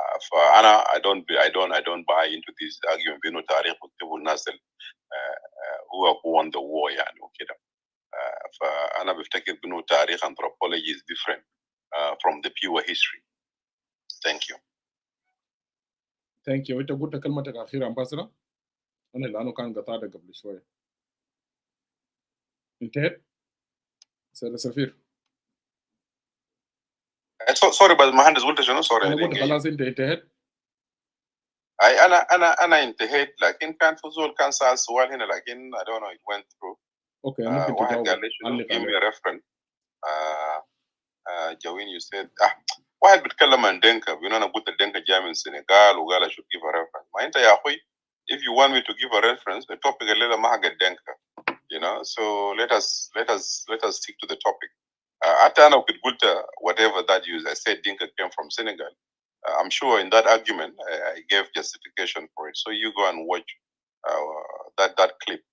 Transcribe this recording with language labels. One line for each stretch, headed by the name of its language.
English: فانا I don't buy into this argument
Arabic: بانه تاريخ بيكتبوا الناس هو
English: who won the war
Arabic: يعني وكده. فانا بفتكر بانه تاريخ
English: anthropology is different from the pure history. Thank you. Thank you.
Arabic: أنت قلت كلمتك الأخيرة ambassador. أنا لأنه كان قطعتك قبل شوية. انتهت؟ سيد سفير. سوري بس مهندس قلت شنو؟ سوري أنا قلت خلاص أنت انتهت. اي انا انتهيت، لكن كان في زول كان سأل سؤال هنا لكن
English: I don't know it went through.
Arabic: اوكي ممكن واحد تجاوب. قال لي شنو
English: give me a reference.
Arabic: جوين
English: you said
Arabic: واحد بيتكلم عن دنكا بيقول انا قلت الدنكا جاي من السنغال وقال
English: I should give a reference.
Arabic: ما انت يا اخوي
English: if you want me to give a reference the topic
Arabic: الليله ما حق الدنكا
English: you know, so let us stick to the topic.
Arabic: حتى أنا كنت قلت
English: whatever that you said Dinka came from Senegal. I'm sure in that argument I gave justification for it. So you go and watch that clip.